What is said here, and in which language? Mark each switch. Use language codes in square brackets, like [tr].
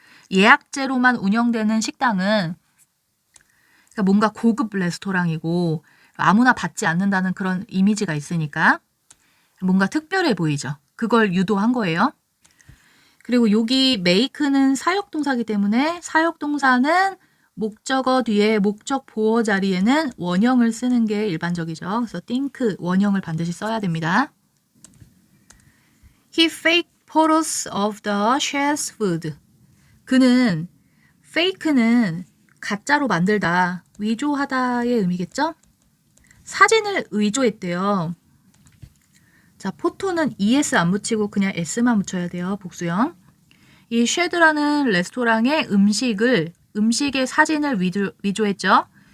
[ko] 예약제로만 운영되는 식당은 그러니까 뭔가 고급 레스토랑이고 아무나 받지 않는다는 그런 이미지가 있으니까 뭔가 특별해 보이죠. 그걸 유도한 거예요. 그리고 여기 make는 사역동사이기 때문에 사역동사는 목적어 뒤에 목적 보어 자리에는 원형을 쓰는 게 일반적이죠. 그래서 think, 원형을 반드시 써야 됩니다. [en] He faked photos of the chef's food. [ko] 그는 fake는 가짜로 만들다, 위조하다의 의미겠죠? 사진을 의조했대요. 자, 포토는 es 안 붙이고 그냥 s만 붙여야 돼요. 복수형. 이 쉐드라는 레스토랑의 음식의 사진을 위조했죠.